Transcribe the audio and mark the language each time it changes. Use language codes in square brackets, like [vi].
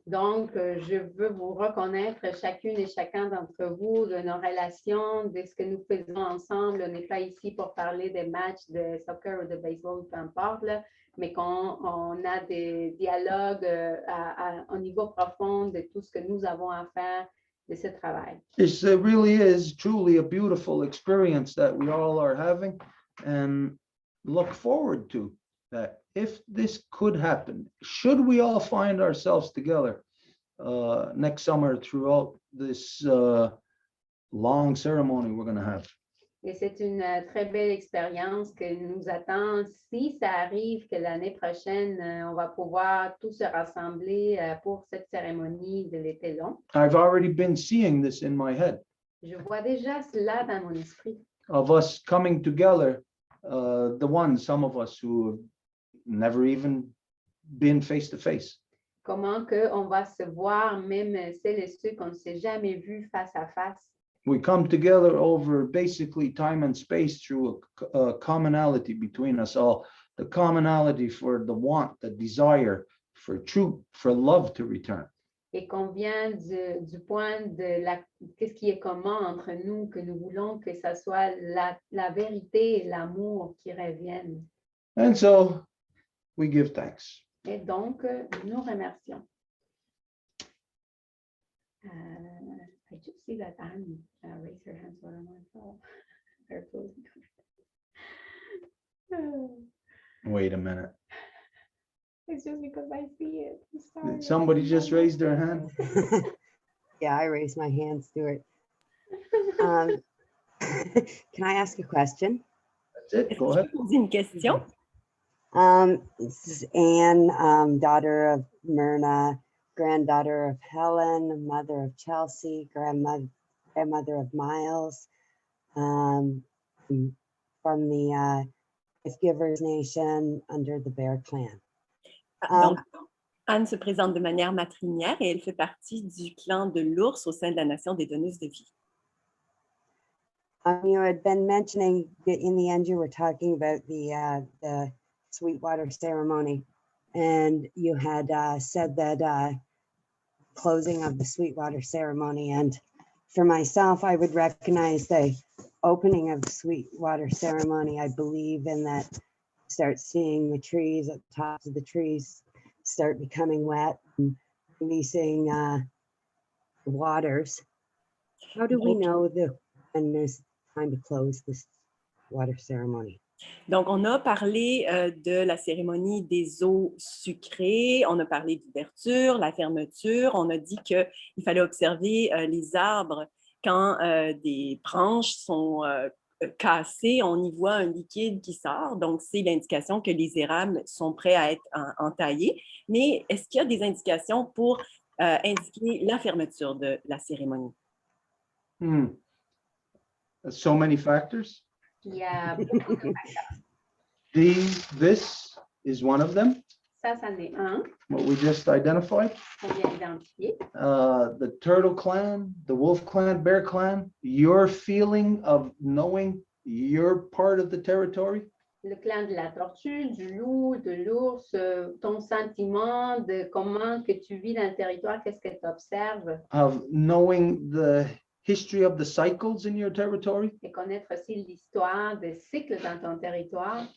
[fr] Donc, je veux vous reconnaître chacune et chacun d'entre vous de nos relations, de ce que nous faisons ensemble. On n'est pas ici pour parler des matchs de soccer ou de baseball, peu importe, là, mais qu'on a des dialogues au niveau profond de tout ce que nous avons à faire de ce travail. [en] This really is truly a beautiful experience that we all are having, and look forward to that. If this could happen, should we all find ourselves together next summer throughout this long ceremony we're going to have. [fr] Et c'est une très belle expérience que nous attend. Si ça arrive que l'année prochaine, on va pouvoir tous se rassembler pour cette cérémonie de l'été long. [en] I've already been seeing this in my head. [fr] Je vois déjà cela dans mon esprit. [en] Of us coming together, some of us who have never even been face to face. [fr] Comment qu'on va se voir, même celles et ceux qu'on ne s'est jamais vus face à face. [en] We come together over basically time and space through a commonality between us all, the commonality for the want, the desire for truth, for love to return. [fr] Et qu'on vient du point de qu'est-ce qui est commun entre nous, que nous voulons que ça soit la vérité et l'amour qui reviennent. [en] And so we give thanks. [fr] Et donc, nous remercions. [en] I just see that Anne raise her hands when I'm on call. Her closing comment. Wait a minute. It's just because I see it. I'm sorry. Did somebody just raise their hand? Yeah, I raised my hand, Stuart. Can I ask a question? That's it. Go ahead. [fr] Poser une question. [en] This is Anne, daughter of Myrna, granddaughter of Helen, mother of Chelsea, grandmother of Miles, from the Gift Givers Nation under the Bear Clan. [fr] Donc, Anne se présente de manière matrilinéaire et elle fait partie du clan de l'ours au sein de la nation des donneuses de vie. [en] You had been mentioning that in the end you were talking about the Sweetwater ceremony, and you had said that closing of the Sweetwater ceremony. And for myself, I would recognize the opening of the Sweetwater ceremony. I believe in that. Start seeing the trees at the tops of the trees start becoming wet and releasing waters. How do we know when there's time to close this water ceremony? [fr] Donc, on a parlé de la cérémonie des eaux sucrées, on a parlé d'ouverture, la fermeture, on a dit qu'il fallait observer les arbres quand des branches sont cassées, on y voit un liquide qui sort, donc c'est l'indication que les érables sont prêts à être entaillés. Mais est-ce qu'il y a des indications pour indiquer la fermeture de la cérémonie? [en] So many factors. [fr] Il y a beaucoup de [en] This is one of them, [fr] ça, c'en est un [en] what we just identified. [fr] qu'on vient d'identifier. [en] The turtle clan, the wolf clan, bear clan, your feeling of knowing you're part of the territory. [fr] Le clan de la tortue, du loup, de l'ours, ton sentiment de comment que tu vis dans le territoire, qu'est-ce que tu observes, [en] Of knowing the history of the cycles in your territory, [fr] et connaître aussi l'histoire des cycles dans ton territoire,